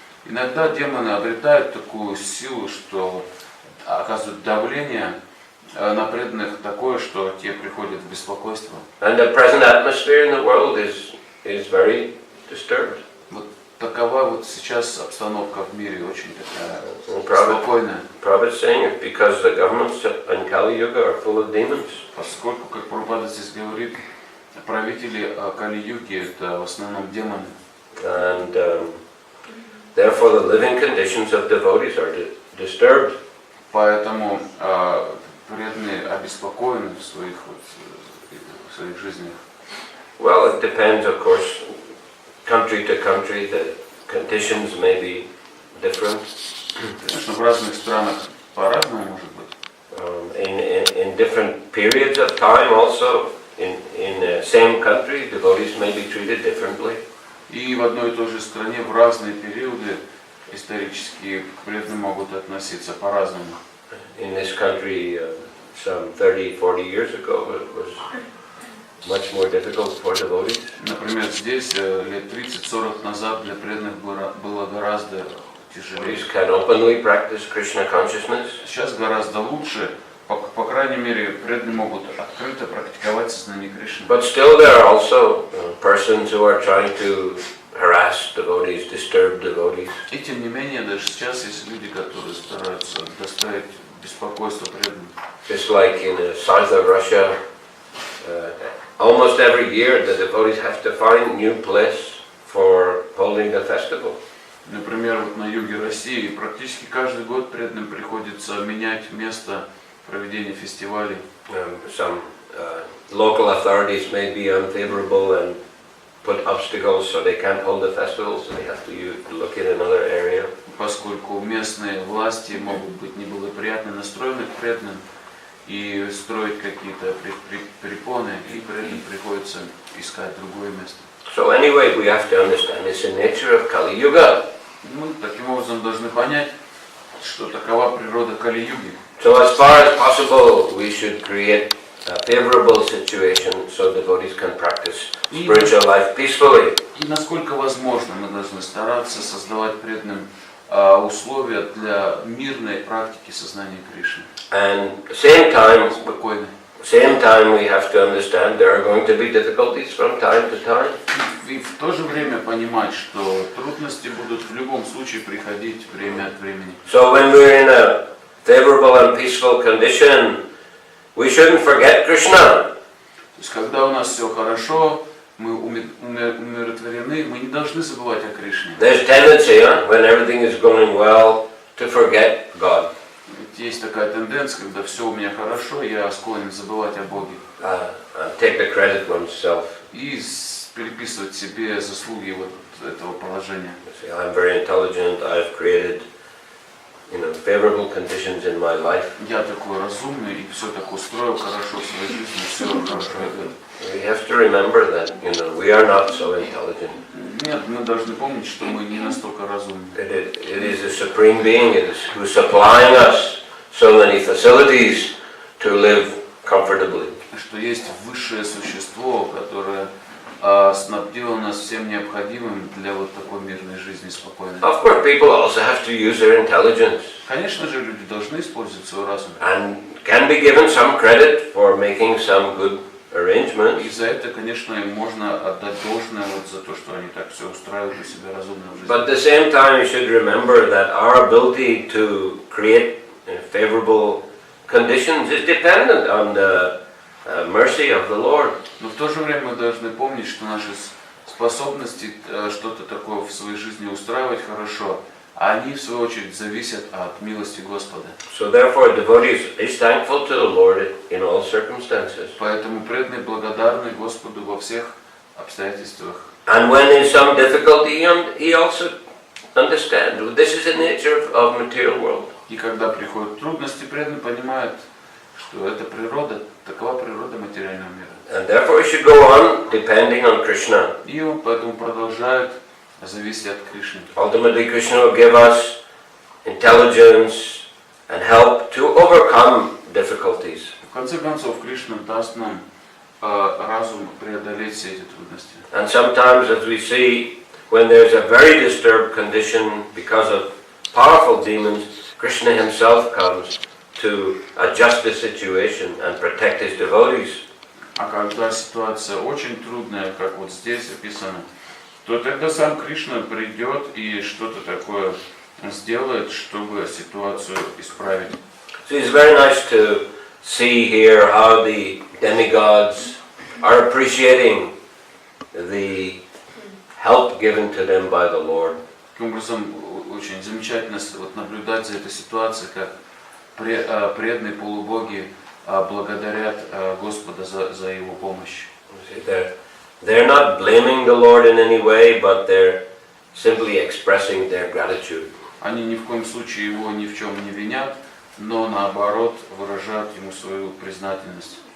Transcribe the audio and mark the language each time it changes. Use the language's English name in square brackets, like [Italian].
[Russian] Иногда демоны обретают такую силу, что оказывают давление на преданных такое, что те приходят в беспокойство. [English] And the present atmosphere in the world is very disturbed. [Russian] Вот такова вот сейчас обстановка в мире, очень такая спокойная. [English] Prabhupada saying it because the governments in Kali Yuga are full of demons. [Russian] Поскольку, как Прабхупада здесь говорит, правители Кали-юги это в основном демоны. [English] and therefore the living conditions of devotees are disturbed. [Russian] Поэтому преданные обеспокоены в своих жизнях. [English] Well, it depends, of course, country to country, the conditions may be different. [Russian] Конечно, в разных странах по-разному может быть. [English] In different periods of time also, in the same country, devotees may be treated differently. [Russian] И в одной и той же стране в разные периоды исторические к преданным могут относиться по-разному. [English] In this country, some 30-40 years ago, it was much more difficult for devotees. [Russian] Например, здесь лет 30-40 назад для преданных было гораздо тяжелее. [English] Devotees can openly practice Krishna consciousness. [Russian] Сейчас гораздо лучше, по крайней мере, преданные могут открыто практиковать сознание Кришны. [English] But still there are also persons who are trying to harass devotees, disturb devotees. [Russian] И тем не менее, даже сейчас есть люди, которые стараются доставить беспокойство преданным. [English] Just like in the south of Russia, almost every year the devotees have to find new place for holding the festival. [Russian] Например, вот на юге России практически каждый год преданным приходится менять место проведения фестивалей. [English] Some local authorities may be unfavorable and put obstacles so they can't hold the festival, so they have to look in another area. [Russian] Поскольку местные власти могут быть неблагоприятно настроены к преданным и строить какие-то препоны, и преданным приходится искать другое место. [English] So anyway, we have to understand it's the nature of Kali Yuga. [Russian] Мы таким образом должны понять, что такова природа Кали-юги. [English] So as far as possible, we should create a favorable situation so devotees can practice spiritual life peacefully. [Russian] И насколько возможно, мы должны стараться создавать преданным условия для мирной практики сознания Кришны. [English] And at the same time, [Russian] Спокойной. [English] we have to understand there are going to be difficulties from time to time. [Russian] И в то же время понимать, что трудности будут в любом случае приходить время от времени. [English] So when we're in a favorable and peaceful condition, we shouldn't forget Krishna. [Russian] То есть, когда у нас все хорошо, мы умиротворены, мы не должны забывать о Кришне. [English] There's tendency, when everything is going well, to forget God. [Russian] Ведь есть такая тенденция, когда все у меня хорошо, я склонен забывать о Боге. [English] Take the credit oneself. [Russian] И переписывать себе заслуги вот этого положения. [English] Say, I'm very intelligent. I've created, favorable conditions in my life. [Russian] Я такой разумный и все так устроил хорошо в своей жизни, все хорошо идет. [English] We have to remember that, we are not so intelligent. [Russian] Нет, мы должны помнить, что мы не настолько разумны. [English] It is a supreme being who's supplying us so many facilities to live comfortably. [Russian] Что есть высшее существо, которое снабдило нас всем необходимым для вот такой мирной жизни спокойной. [English] Of course, people also have to use their intelligence. [Russian] Конечно же, люди должны использовать свой разум. [English] And can be given some credit for making some good arrangements. [Russian] И за это, конечно, им можно отдать должное вот за то, что они так все устраивают для себя разумно в жизни. [English] But at the same time, you should remember that our ability to create favorable conditions is dependent on the mercy of the Lord. [Russian] Но в то же время мы должны помнить, что наши способности что-то такое в своей жизни устраивать хорошо, они в свою очередь зависят от милости Господа. [English] So therefore, devotee is thankful to the Lord in all circumstances. [Russian] Поэтому преданные благодарны Господу во всех обстоятельствах. [English] And when in some difficulty, he also understands this is the nature of material world. [Russian] И когда приходят трудности, преданные понимают, что это природа, такова природа материального мира. [English] And therefore, we should go on depending on Krishna. [Russian] И он поэтому продолжает зависеть от Кришны. [English] Ultimately, Krishna will give us intelligence and help to overcome difficulties. [Russian] В конце концов, Кришна даст нам разум преодолеть все эти трудности. [English] And sometimes, as we see, when there's a very disturbed condition because of powerful demons, Krishna himself comes to adjust the situation and protect his devotees. [Russian] А когда ситуация очень трудная, как вот здесь описано, то тогда сам Кришна придет и что-то такое сделает, чтобы ситуацию исправить. [English] So it's very nice to see here how the demigods are appreciating the help given to them by the Lord. [Russian] Таким образом, очень замечательно вот наблюдать за этой ситуацией, как преданные полубоги благодарят Господа за Его помощь. [English] They're not blaming the Lord in any way, but they're simply expressing their gratitude. [Russian] Они ни в коем случае Его ни в чем не винят, но наоборот выражают Ему свою признательность.